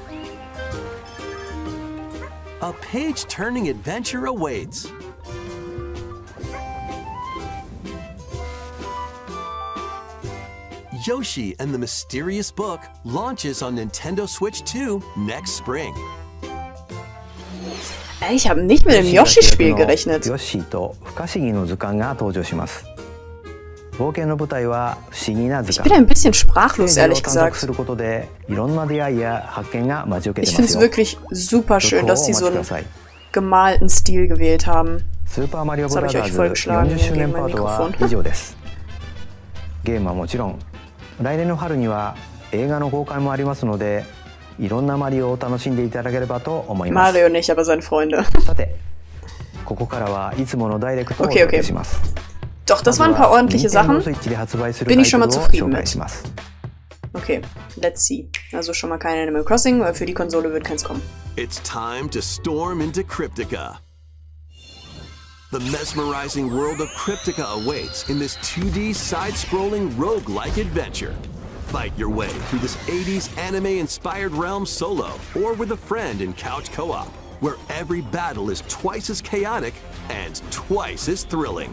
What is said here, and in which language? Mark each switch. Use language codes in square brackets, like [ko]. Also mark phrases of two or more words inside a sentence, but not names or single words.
[en] A page-turning adventure awaits. Yoshi and the Mysterious Book launches on Nintendo Switch 2 next spring. [de] Ich habe nicht mit dem Yoshi-Spiel gerechnet. [ja] ヨッシーと不可思議の図鑑が登場します。冒険の舞台は不思議な図 [de] Ich [ja] 鑑。 [de] bin ein bisschen sprachlos, [ja] それを [de] ehrlich [ja] 探索 [de] gesagt. [ja] することでいろんな出会いや発見が待ち受け [de] Ich [ja] てま [de] finde [ja] す [de] es [ja] よ。 [de] wirklich super schön, dass sie so [ja] お待ちく [de] einen [ja] ださい。 [de] gemalten Stil gewählt haben. [ja] スーパーマリオブラザ [de] Das habe ich euch [ja] ーズ [de] vorgeschlagen [ja] 40周年 [de] gegen [ja] パ [de] mein [ja] ートは [de] Mikrofon. [ja] 以上です。ゲームはもちろん来年の春には映画の公開もありますので、いろんなマリオを楽しんでいただければと思います。 [de] Mario nicht, aber seine Freunde. [ja] さて、ここからはいつものダイレクトをお [en] Okay, [ja] 届 [en] okay. [ja] けします。 [de] Doch, das waren ein paar ordentliche Sachen. Bin ich schon mal zufrieden mit. [en] Okay, let's see. [de] Also schon mal kein Animal Crossing, weil für die Konsole wird keins kommen. [en] It's time to storm into Cryptica. The mesmerizing world of Cryptica awaits in this 2D side-scrolling roguelike adventure. Fight your way through this 80s anime-inspired realm solo or with a friend in couch co-op, where every battle is twice as chaotic and twice as thrilling.